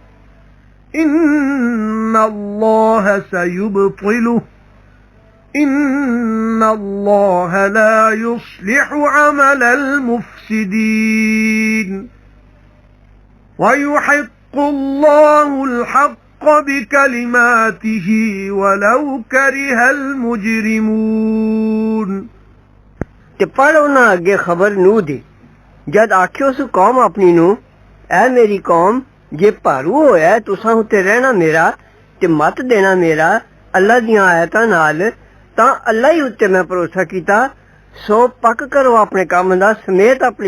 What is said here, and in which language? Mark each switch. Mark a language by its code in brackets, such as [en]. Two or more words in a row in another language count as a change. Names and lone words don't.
[ar] إن الله سيبطله إن الله لا يصلح عمل المفسدين ويحق الله الحق بكلماته ولو كره المجرمون [pa] ਤੇ ਪੜ੍ਹ ਉਹਨਾਂ ਅੱਗੇ ਖਬਰ ਨੂਹ ਦੀ ਜਦ ਆਖਿਓ ਸੋ ਕੌਮ ਆਪਣੀ ਨੂੰ ਐ ਮੇਰੀ ਕੌਮ ਜੇ ਭਾਰੂ ਹੋਇਆ ਤੁਸਾਂ ਉੱਤੇ ਰਹਿਣਾ ਮੇਰਾ ਤੇ ਮਤ ਦੇਣਾ ਮੇਰਾ ਅੱਲਾ ਦੀਆਂ ਆਇਤਾਂ ਨਾਲ ਤਾਂ ਅੱਲਾ ਹੀ ਉੱਤੇ ਮੈਂ ਭਰੋਸਾ ਕੀਤਾ ਸੋ ਪੱਕ ਕਰੋ ਆਪਣੇ ਕੰਮ ਦਾ ਸਮੇਤ ਆਪਣੇ